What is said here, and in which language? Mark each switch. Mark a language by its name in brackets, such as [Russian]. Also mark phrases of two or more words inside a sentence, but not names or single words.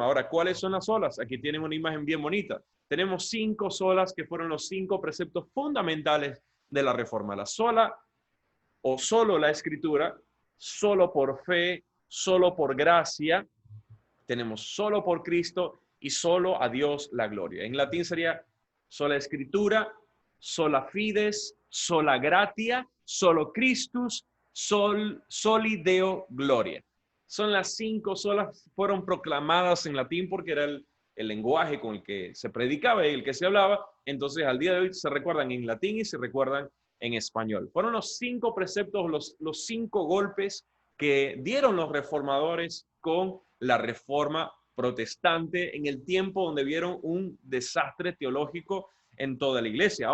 [Spanish] Ahora, ¿cuáles son las solas? Aquí tienen una imagen bien bonita. Tenemos 5 solas que fueron los 5 preceptos fundamentales de la reforma. La sola o solo la escritura, solo por fe, solo por gracia, tenemos solo por Cristo y solo a Dios la gloria. En latín sería sola escritura, [Latin] sola fides, sola gratia, solo Christus, soli Deo gloria. [Spanish] Son las 5 solas, fueron proclamadas en latín porque era el lenguaje con el que se predicaba y el que se hablaba. Entonces al día de hoy se recuerdan en latín y se recuerdan en español. Fueron los 5 preceptos, los 5 golpes que dieron los reformadores con la reforma protestante en el tiempo donde vieron un desastre teológico en toda la iglesia.